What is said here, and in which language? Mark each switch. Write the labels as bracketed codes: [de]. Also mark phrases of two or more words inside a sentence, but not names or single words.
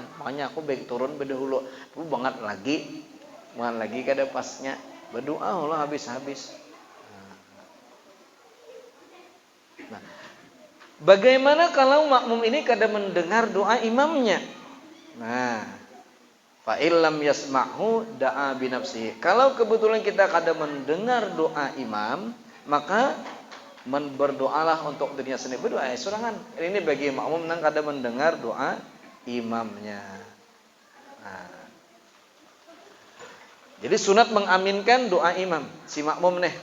[bjn] Makanya aku baik turun berdahulu. Aku banget lagi kada pasnya. Berdoa Allah habis-habis. Nah, bagaimana kalau makmum ini kada mendengar doa imamnya? Nah, [ar] فإن لم يسمعه دعا بنفسه. [bjn] Kalau kebetulan kita kada mendengar doa imam, maka berdoalah untuk dirinya sendiri. Berdoa sorangan. Ini bagi makmum nang kada mendengar doa imamnya. Nah, jadi sunat mengaminkan doa imam si makmum nih.